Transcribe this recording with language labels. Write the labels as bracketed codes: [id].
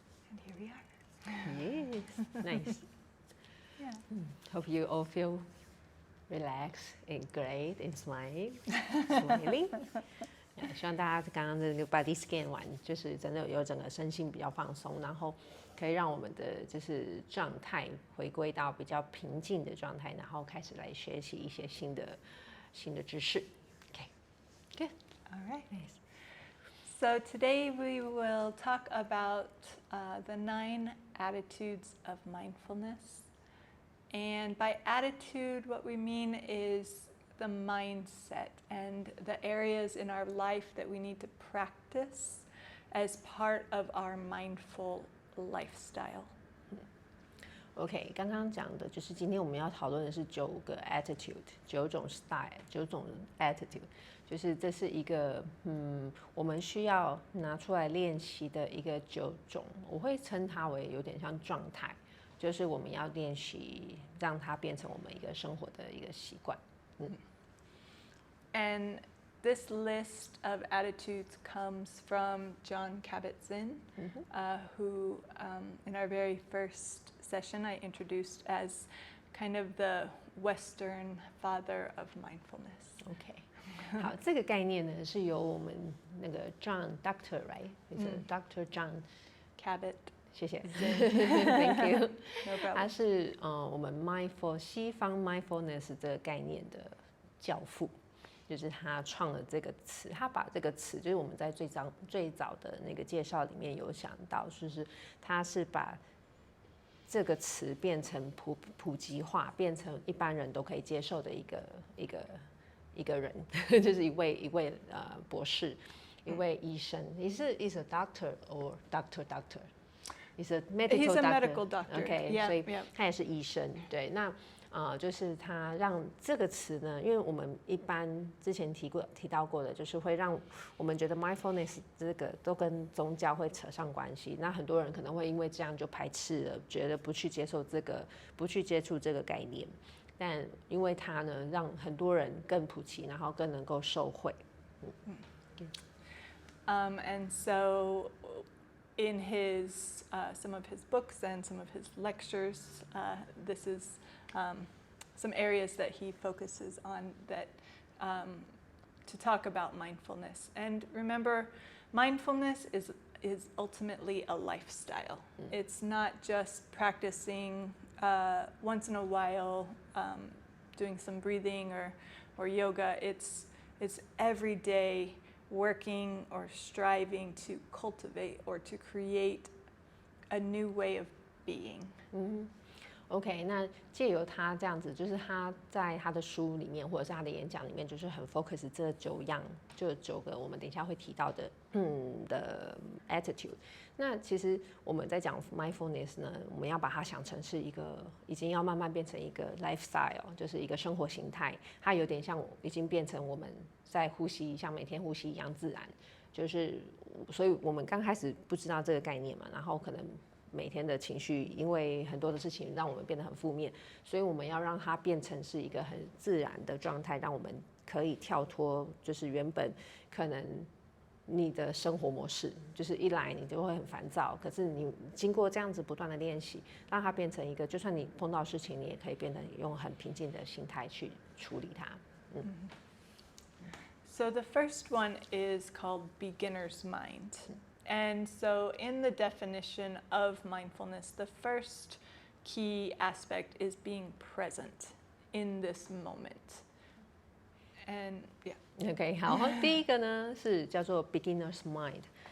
[en] And here we are. Yes, nice. Yeah. Hope you all feel relaxed and great and smiling. [zh] 希望大家刚刚这个 body scan 完，就是真的有整个身心比较放松，然后可以让我们的就是状态回归到比较平静的状态，然后开始来学习一些新的知识。 [en] Okay, good. All right. Nice. So today we will talk about the 9 attitudes of mindfulness. And by attitude, what we mean is the mindset and the areas in our life that we need to practice as part of our mindful lifestyle. [zh] OK， 刚刚讲的就是今天我们要讨论的是9个 attitude， 9种 style， 9种 attitude， 就是这是一个我们需要拿出来练习的一个9种，我会称它为有点像状态，就是我们要练习让它变成我们一个生活的一个习惯。 [en] And this list of attitudes comes from Jon Kabat-Zinn, who in our very first session I introduced as kind of the Western father of mindfulness. [zh] OK， 好，这个概念呢是由我们那个 [en] John Doctor right， Dr. [zh] John Kabat。谢谢， [en] Thank you。 No problem。 [zh] 他是我们西方 mindfulness 这个概念的教父。就是他创了这个词，他把这个词，就是我们在最早的那个介绍里面有想到，就是他是把这个词变成普及化，变成一般人都可以接受的一个人，就是一位博士，一位医生。 [en] Is a doctor or doctor? He's a medical doctor. [zh] OK， 所以他也是医生。对，那。就是他让这个词呢，因为我们一般之前提到过的，就是会让我们觉得 mindfulness 这个都跟宗教会扯上关系。那很多人可能会因为这样就排斥了，觉得不去接受这个，不去接触这个概念。但因为它呢，让很多人更普及，然后更能够受惠。 [en] And so in his some of his books and some of his lectures, this is some areas that he focuses on that to talk about mindfulness. And remember, mindfulness is ultimately a lifestyle. It's not just practicing once in a while, doing some breathing or yoga. It's every day working or striving to cultivate or to create a new way of being. [zh] OK， 那借由他这样子，就是他在他的书里面或者是他的演讲里面，就是很 focus 这9个我们等一下会提到的的 attitude。那其实我们在讲 mindfulness 呢，我们要把它想成是一个已经要慢慢变成一个 lifestyle， 就是一个生活形态，它有点像已经变成我们在呼吸，像每天呼吸一样自然。就是所以我们刚开始不知道这个概念嘛，然后可能。每天的情绪，因为很多的事情让我们变得很负面，所以我们要让它变成是一个很自然的状态，让我们可以跳脱，就是原本可能你的生活模式，就是一来你就会很烦躁，可是你经过这样子不断的练习，让它变成一个，就算你碰到事情，你也可以变得用很平静的心态去处理它。 [en] So the first one is called beginner's mind. And so in the definition of mindfulness, the first key aspect is being present in this moment. And [zh] OK， 好，第一个呢是叫做 beginner's mind。